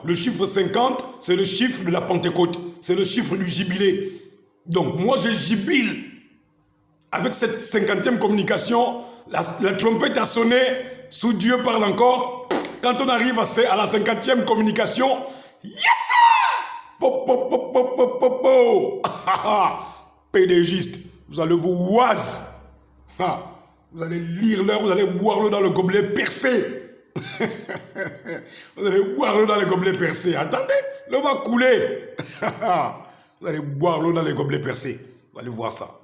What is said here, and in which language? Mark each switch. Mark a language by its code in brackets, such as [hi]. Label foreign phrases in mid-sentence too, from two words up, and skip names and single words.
[fr] Le chiffre 50, c'est le chiffre de la Pentecôte. C'est le chiffre du jubilé. Donc moi, je jubile. Avec cette 50e communication, la trompette a sonné. Sous Dieu parle encore. Quand on arrive à la 50e communication, yes! Po, po, po, po, po, po, po. Pédégiste, vous allez vous oise. Vous allez lire l'heure, vous allez boire l'eau dans le gobelet percé. Vous allez boire l'eau dans le gobelet percé. Attendez, l'eau va couler. Vous allez boire l'eau dans les gobelets percés. Vous allez voir ça.